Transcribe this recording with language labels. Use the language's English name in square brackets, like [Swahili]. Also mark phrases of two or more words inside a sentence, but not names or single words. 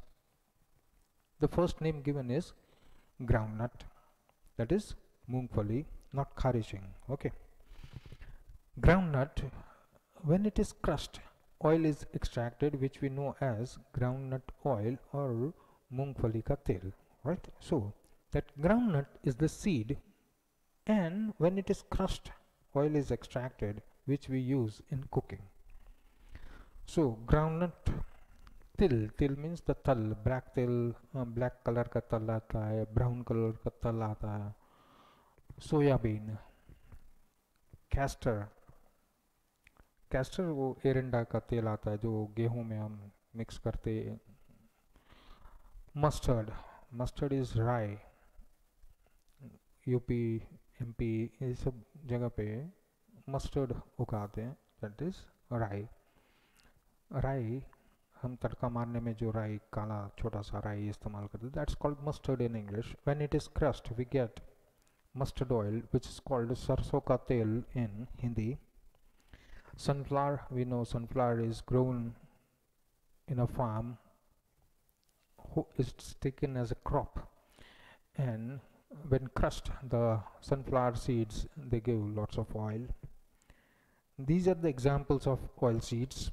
[English] The first name given is groundnut, that is moongfali, not kharishing. Okay. Groundnut, when it is crushed, oil is extracted, which we know as groundnut oil or [Hindi] मूंगफली का तेल, [English] right? So that groundnut is the seed, and when it is crushed, oil is extracted, which we use in cooking. So groundnut til means the tal, black til, black color [Hindi] का तल आता है, [English] brown color [Hindi] का तल आता है. [English] Soya bean, castor, [Hindi] कैस्टर वो एरंडा का तेल आता है जो गेहूं में हम मिक्स करते। [English] mustard, mustard is राई। [Hindi] यूपी, एमपी, ये सब जगह पे मस्टर्ड उगाते हैं, [English] that is [Hindi] राई। राई हम तड़का मारने में जो राई, काला छोटा सा राई इस्तेमाल करते हैं, [English] that's called mustard in English. when it is crushed we get mustard oil, which is called [Hindi] सरसों का तेल [English] in Hindi. Sunflower, we know sunflower is grown in a farm, who is taken as a crop, and when crushed the sunflower seeds, they give lots of oil. These are the examples of oil seeds.